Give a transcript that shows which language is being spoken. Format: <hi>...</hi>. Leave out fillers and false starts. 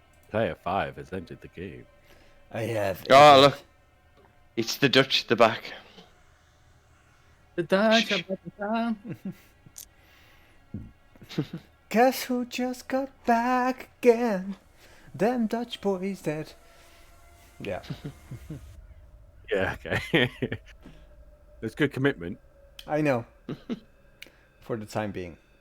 <en>Player 5 has entered the game. I have. Oh, look. It's the Dutch at the back.</en> <nl>De Dutch hebben het gedaan.</nl> <en>Guess who just got back again? Them Dutch boys that... Yeah. Yeah, okay. That's good commitment. I know. For the time being.</en>